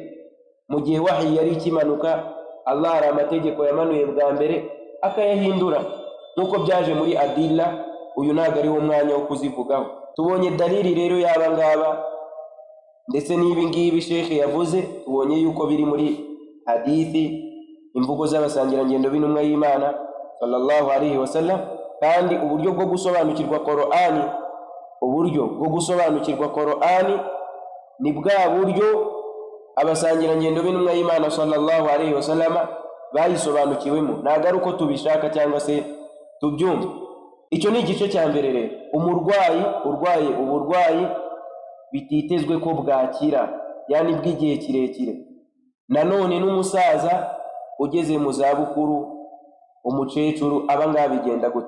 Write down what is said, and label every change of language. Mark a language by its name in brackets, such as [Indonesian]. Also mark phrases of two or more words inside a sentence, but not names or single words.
[Kinyarwanda] Mu gihe wahi yari ikimanuka, Allah hari amategeko yamanuye bwa mbere akayahindura, nuko byaje muri adilla. Uyu ntabwo ari wo mwanya wo kuzivugaho. Tubonye dalili rero y'aba ngaba ndetse n'ibi ngibi Sheikh yavuze, tubonye yuko biri muri hadithi, imvugo z'abasangirangendo b'intumwa y'Imana [Arabic] صلى الله عليه وسلم. [Kinyarwanda] Kandi uburyo bwo gusobanukirwa Qur'ani, uburyo bwo gusobanukirwa Qur'ani ni bwa buryo abasangirangendo b'intumwa y'Imana [Arabic] صلى الله عليه وسلم [Kinyarwanda] bayisobanukiwemo, ntabwo ari uko tubishaka cyangwa se tubyumva. Icyo ni igice cya mbere rero. Umurwayi urwaye uburwayi bititezwe ko bwakira, yani bw'igihe kirekire. Nanone n'umusaza ugeze mu zabukuru, umucecuru, abangaba bigenda gute?